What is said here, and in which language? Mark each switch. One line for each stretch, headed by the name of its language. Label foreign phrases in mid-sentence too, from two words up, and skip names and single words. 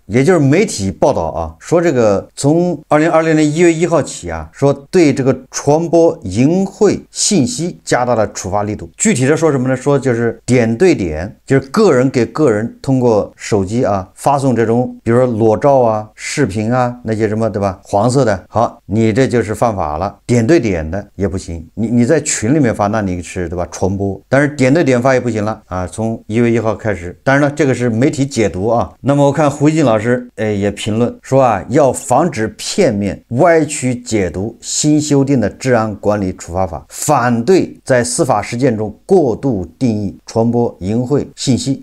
Chinese: 也就是媒體報道啊，說這個從2020年1月1號起啊，說對這個傳播淫穢信息加大了處罰力度。具體的說什麼呢？說就是點對點，就是個人給個人通過手機啊發送這種，比如說裸照啊、視頻啊那些什麼，對吧？黄色的，好，你這就是犯法了。点对点的也不行，你在群裡面发，那你是对吧？傳播，但是点对点发也不行了啊。從1月1號開始，當然了，這個是媒體解讀啊。那麼我看胡锡進老師也評論說啊，要防止片面歪曲解讀新修訂的治安管理處罰法，反對在司法實踐中過度定義傳播淫穢信息。